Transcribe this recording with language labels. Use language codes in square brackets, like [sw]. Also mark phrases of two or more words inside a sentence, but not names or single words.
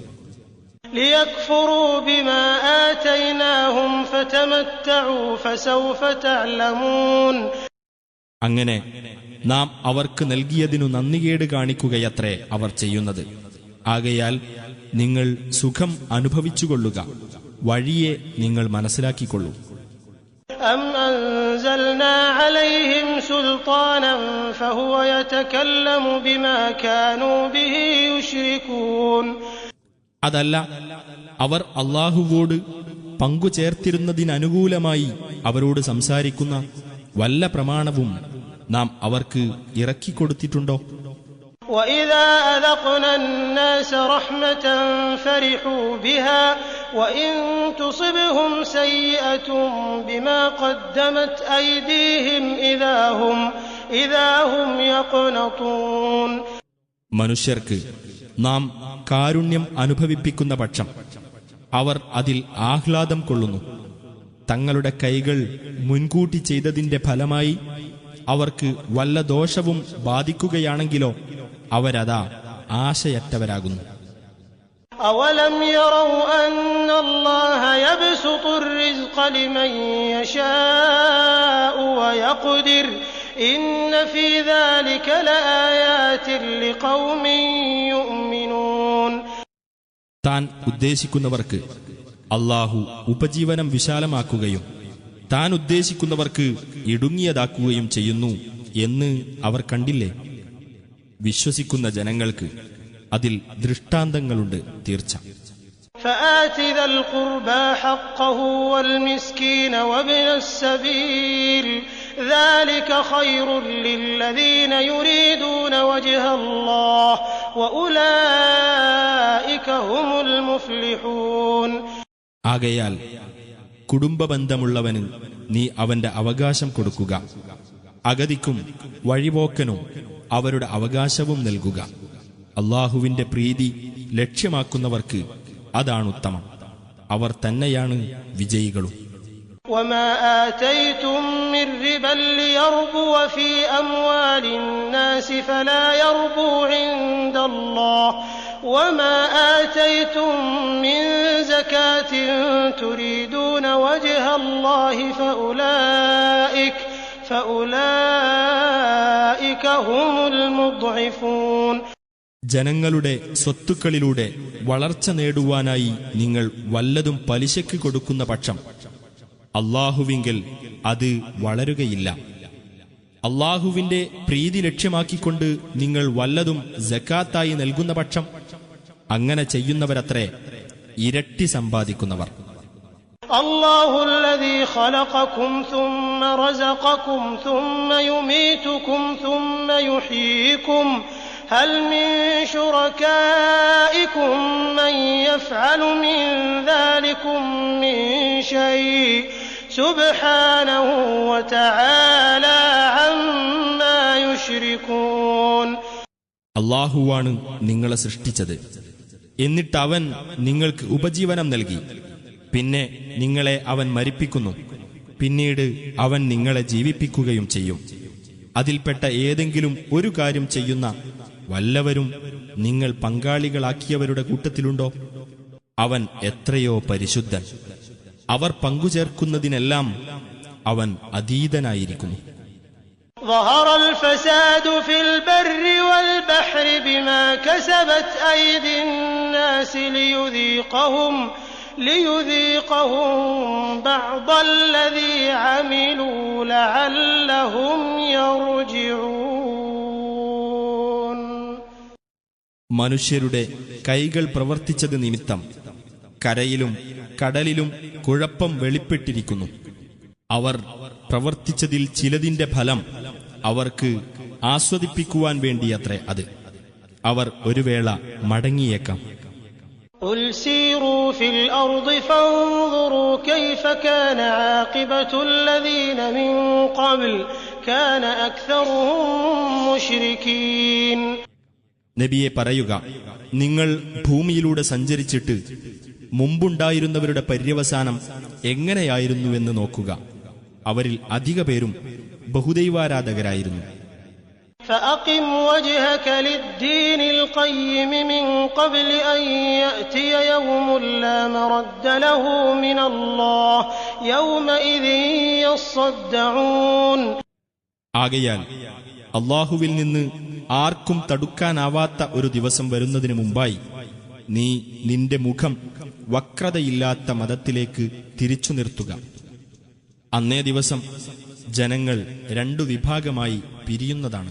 [ar] لِيَكْفُرُوا بِمَا آتَيْنَاهُمْ فَتَمَتَّعُوا فَسَوْفَ تَعْلَمُونَ. [ml] അങ്ങനെ നാം അവർക്ക് നൽകിയതിനു നന്ദികേട് കാണിക്കുകയത്രേ അവർ ചെയ്യുന്നത്. ആകയാൽ നിങ്ങൾ സുഖം അനുഭവിച്ചുകൊള്ളുക, വഴിയെ നിങ്ങൾ മനസ്സിലാക്കിക്കൊള്ളൂ. [ar] أَمْ أَنزَلْنَا عَلَيْهِمْ سُلْطَانًا فَهُوَ يَتَكَلَّمُ بِمَا كَانُوا بِهِ يُشْرِكُونَ. [ml] അതല്ല, അവർ അല്ലാഹുവോട് പങ്കുചേർത്തിരുന്നതിനനുകൂലമായി അവരോട് സംസാരിക്കുന്ന വല്ല പ്രമാണവും നാം അവർക്ക് ഇറക്കിക്കൊടുത്തിട്ടുണ്ടോ? [ar] وَإِذَا أَذَقْنَا النَّاسَ رَحْمَةً فَرِحُوا بِهَا وَإِن تُصِبْهُمْ سَيِّئَةٌ بِمَا قَدَّمَتْ أَيْدِيهِمْ إِذَا هُمْ يَقْنَطُونَ. [ml] മനുഷ്യർക്ക് നാം കാരുണ്യം അനുഭവിപ്പിക്കുന്ന പക്ഷം അവർ അതിൽ ആഹ്ലാദം കൊള്ളുന്നു. തങ്ങളുടെ കൈകൾ മുൻകൂട്ടി ചെയ്തതിന്റെ ഫലമായി അവർക്ക് വല്ല ദോഷവും ബാധിക്കുകയാണെങ്കിലോ അവരതാ ആശയറ്റവരാകുന്നു. [ar] أَوَلَمْ يَرَوْا أَنَّ اللَّهَ يَبْسُطُ الرِّزْقَ لِمَن يَشَاءُ وَيَقْدِرُ إِنَّ فِي ذَلِكَ لَآيَاتٍ لِقَوْمٍ يُؤْمِنُونَ. [ml] താൻ ഉദ്ദേശിക്കുന്നവർക്ക് അല്ലാഹു ഉപജീവനം വിശാലമാക്കുകയും താൻ ഉദ്ദേശിക്കുന്നവർക്ക് ഇടുങ്ങിയതാക്കുകയും ചെയ്യുന്നു എന്ന് അവർ കണ്ടില്ലേ? വിശ്വസിക്കുന്ന ജനങ്ങൾക്ക് അതിൽ ദൃഷ്ടാന്തങ്ങളുണ്ട് തീർച്ച. [ar] فآت ذا القربى حقه والمسكين وابن السبيل ذلك خير للذين يريدون وجه الله وأولئك هم المفلحون. [ml] ആകയാൽ കുടുംബബന്ധമുള്ളവന് നീ അവന്റെ അവകാശം കൊടുക്കുക, അഗതിക്കും വഴിപോക്കനും അവരുടെ അവകാശവും നൽകുക. അല്ലാഹുവിന്റെ പ്രീതി ലക്ഷ്യമാക്കുന്നവർക്ക് അതാണുത്തമം, അവർ തന്നെയാണ് വിജയികളും. [ar] وما آتيتم من ربا ليربو في أموال الناس فلا يربو عند الله وما آتيتم من زكاة تريدون وجه الله فأولئك هم المضعفون. [ml] ജനങ്ങളുടെ സ്വത്തുക്കളിലൂടെ വളർച്ച നേടുവാനായി നിങ്ങൾ വല്ലതും പലിശയ്ക്ക് കൊടുക്കുന്ന പക്ഷം അല്ലാഹുവിങ്കൽ അത് വളരുകയില്ല. അല്ലാഹുവിന്റെ പ്രീതി ലക്ഷ്യമാക്കിക്കൊണ്ട് നിങ്ങൾ വല്ലതും സക്കാത്തായി നൽകുന്ന പക്ഷം അങ്ങനെ ചെയ്യുന്നവരത്രേ ഇരട്ടി സമ്പാദിക്കുന്നവർ. [ar] الله الذي خلقكم ثم رزقكم ثم يميتكم ثم يحييكم هل من شركائكم من يفعل من ذلكم من شيء سبحانه وتعالى عما يشركون. [ml] അല്ലാഹുവാണ് നിങ്ങളെ സൃഷ്ടിച്ചത്, എന്നിട്ട് അവൻ നിങ്ങൾക്ക് ഉപജീവനം നൽകി. പിന്നെ നിങ്ങളെ അവൻ മരിപ്പിക്കുന്നു, പിന്നീട് അവൻ നിങ്ങളെ ജീവിപ്പിക്കുകയും ചെയ്യും. അതിൽപ്പെട്ട ഏതെങ്കിലും ഒരു കാര്യം ചെയ്യുന്ന വല്ലവരും നിങ്ങൾ പങ്കാളികളാക്കിയവരുടെ കൂട്ടത്തിലുണ്ടോ? അവൻ എത്രയോ പരിശുദ്ധൻ, അവർ പങ്കുചേർക്കുന്നതിനെല്ലാം അവൻ അതീതനായിരിക്കുന്നു. [ar] ظهر الفساد في البر والبحر بما كسبت أيدي الناس ليذيقهم بعض الذي عملوا لعلهم يرجعون. [ml] മനുഷ്യരുടെ കൈകൾ പ്രവർത്തിച്ചത് നിമിത്തം കരയിലും കടലിലും കുഴപ്പം വെളിപ്പെട്ടിരിക്കുന്നു. അവർ പ്രവർത്തിച്ചതിൽ ചിലതിന്റെ ഫലം അവർക്ക് ആസ്വദിപ്പിക്കുവാൻ വേണ്ടിയത്രേ അത്. അവർ ഒരു വേള മടങ്ങിയേക്കാം. [ar] قُلْ سِيرُوا فِي الْأَرْضِ فَانظُرُوا كَيْفَ كَانَ عَاقِبَةُ الَّذِينَ مِن قَبْلُ كَانَ أَكْثَرُهُم مُشْرِكِينَ. [ml] നബിയെ പറയുക, നിങ്ങൾ ഭൂമിയിലൂടെ സഞ്ചരിച്ചിട്ട് മുമ്പുണ്ടായിരുന്നവരുടെ പര്യവസാനം എങ്ങനെയായിരുന്നുവെന്ന് നോക്കുക. അവരിൽ അധിക പേരും ബഹുദൈവാരാധകരായിരുന്നു. [ar] فَأَقِمْ وَجْهَكَ لِلدِّينِ الْقَيِّمِ مِنْ قَبْلِ أَنْ يَأْتِيَ يَوْمٌ لَا مَرَدَّ لَهُ مِنَ اللَّهِ يَوْمَئِذٍ يَصَّدَّعُونَ. [ml] ആകയാൽ അല്ലാഹുവിൽ നിന്ന് ആർക്കും തടുക്കാനാവാത്ത ഒരു ദിവസം വരുന്നതിനു മുമ്പായി നീ നിന്റെ മുഖം വക്രതയില്ലാത്ത മതത്തിലേക്ക് തിരിച്ചു നിർത്തുക. അന്നേ ദിവസം ജനങ്ങൾ രണ്ടു വിഭാഗമായി പിരിയുന്നതാണ്.